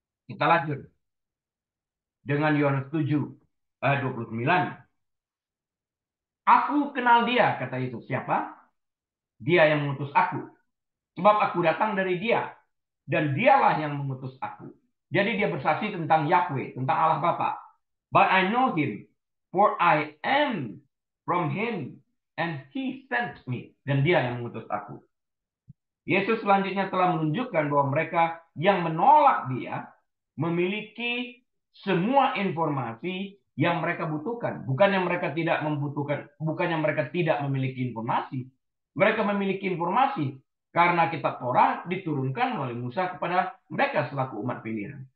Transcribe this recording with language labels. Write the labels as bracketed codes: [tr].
[id] Kita lanjut dengan Yohanes 7 ayat 29. Aku kenal dia, kata Yesus. Siapa? Dia yang mengutus aku. Sebab aku datang dari dia. Dan dialah yang mengutus aku. Jadi dia bersaksi tentang Yahweh, tentang Allah Bapa. [en] But I know him, for I am from him, and he sent me. [id] Dan dia yang mengutus aku. Yesus selanjutnya telah menunjukkan bahwa mereka yang menolak dia memiliki semua informasi yang mereka butuhkan. Bukannya mereka tidak membutuhkan, bukannya mereka tidak memiliki informasi. Mereka memiliki informasi karena kitab Torah diturunkan oleh Musa kepada mereka selaku umat pilihan.